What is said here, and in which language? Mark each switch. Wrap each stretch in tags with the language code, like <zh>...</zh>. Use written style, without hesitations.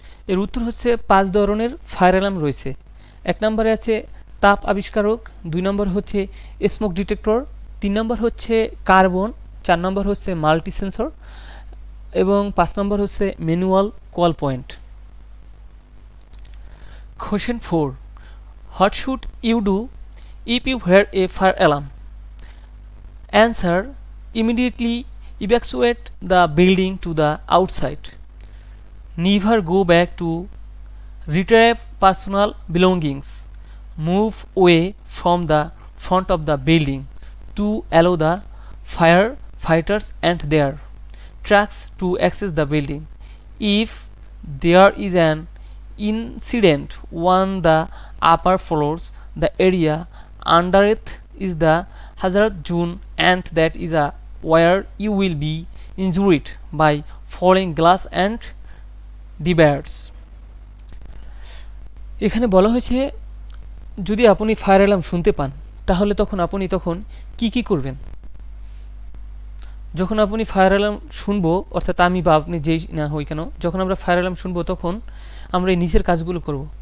<bn>এর উত্তর হচ্ছে 5 ধরনের ফায়ার অ্যালার্ম রয়েছে। 1 নম্বরে আছে তাপ আবিষ্কারক, 2 নম্বর হচ্ছে স্মোক ডিটেক্টর, 3 নম্বর হচ্ছে কার্বন, 4 নম্বর হচ্ছে মাল্টি সেন্সর, এবং 5 নম্বর হচ্ছে manual call point.</bn> <en>Question 4, what should you do if you hear a fire alarm? Answer: immediately evacuate the building to the outside. Never go back to retrieve personal belongings. Move away from the front of the building to allow the firefighters and their trucks to access the building. If there is an incident on the upper floors, the area underneath is the hazard zone, and that is where you will be injured by falling glass and debris.</en> <bn>এখানে বলা হয়েছে যদি আপনি fire alarm শুনতে পান তাহলে আপনি তখন কি কি করবেন? যখন আপনি ফায়ার অ্যালার্ম শুনবো, অর্থাৎ আমি বা আপনি যেই না হই কেন, যখন আমরা ফায়ার অ্যালার্ম শুনবো তখন আমরা এই নিচের কাজগুলো করব।</bn>